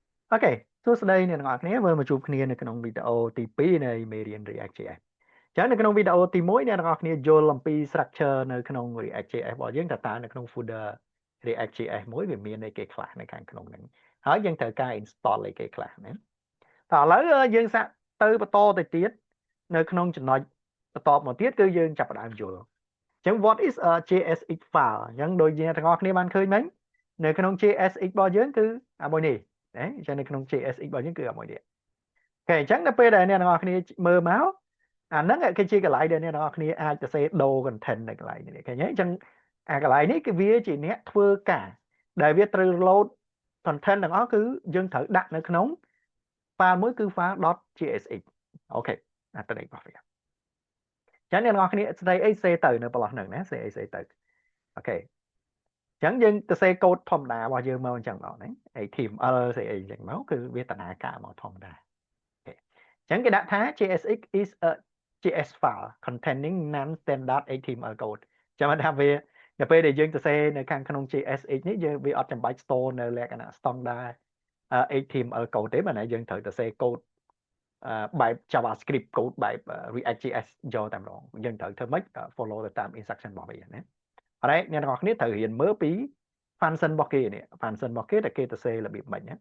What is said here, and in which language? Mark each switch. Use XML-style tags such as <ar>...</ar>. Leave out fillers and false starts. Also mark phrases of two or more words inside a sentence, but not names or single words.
<km>Ok,សួស្តីអ្នកទាំងអស់គ្នាវិលមកជួបគ្នានៅក្នុងវីដេអូទី2នៃមេរៀន React.js ចឹងនៅក្នុងវីដេអូទី1អ្នកទាំងអស់គ្នាយល់អំពី structure នៅក្នុង React.js របស់យើងតើនៅក្នុង folder React.js មួយវាមានអីគេខ្លះនៅខាងក្នុងហ្នឹងហើយយើងត្រូវការ install អីគេខ្លះណាតើឥឡូវយើង សាកទៅបន្តទៅទៀតនៅក្នុងចំណុចបន្តមកទៀតគឺយើងចាប់ផ្ដើមយល់អញ្ចឹង</km> <en>what is a JSX file</en> <km>អញ្ចឹងដូចអ្នកទាំងអស់គ្នាបានឃើញមិញនៅក្នុង JSX របស់យើងគឺអាមួយនេះណាអញ្ចឹងនៅក្នុង JSX របស់យើងគឺ អាមួយនេះអូខេអញ្ចឹងនៅពេលដែលអ្នកទាំងអស់គ្នាមើលមកអាហ្នឹងគឺជាកន្លែងដែលអ្នកទាំងអស់គ្នាអាចទៅសេដូរ content នៅកន្លែងនេះឃើញទេអញ្ចឹងអាកន្លែងនេះគឺវាជាអ្នក ធ្វើការដែលវាត្រូវ</km> <en>load content</en> <km>ទាំងអស់គឺយើងត្រូវដាក់នៅក្នុង file មួយគឺ file.jsx អូខេអាទៅនេះរបស់វាចឹ ងអ្នកទាំងអស់គ្នាស្ដីអីសេទៅនៅប្រឡោះហ្នឹងណាសេអីសេទៅអូខេចឹងយើងទៅសេកូដធម្មតារបស់យើងមកអញ្ចឹងមកណា HTML ស្អីអីអញ្ចឹងមកគឺវាដំណើរការមកធម្មតាអូខេចឹងគេដាក់ថា</km> <en>JSX is a JS file containing non-standard HTML code</en> <km>ចាំថាវានៅពេលដែលយើងទៅសេនៅខាងក្នុង JSX នេះយើងវាអត់ចាំបាច់ store នៅលក្ខណៈ standard</km> <en>HTML code</en> <km>ទេបើណាយើងត្រូវទៅសេកូដបែប</km> <en>JavaScript code</en> <km>បែប React.js យកតែម្ដងយើងត្រូវធ្វើម៉េច follow ទៅតាម instruction របស់វាណាអរ៉េអ្នកទាំងអស់គ្នាត្រូវរៀនមើលពី function របស់គេនេះ function របស់គេតែគេទៅសេរបៀបម៉េចណា</km>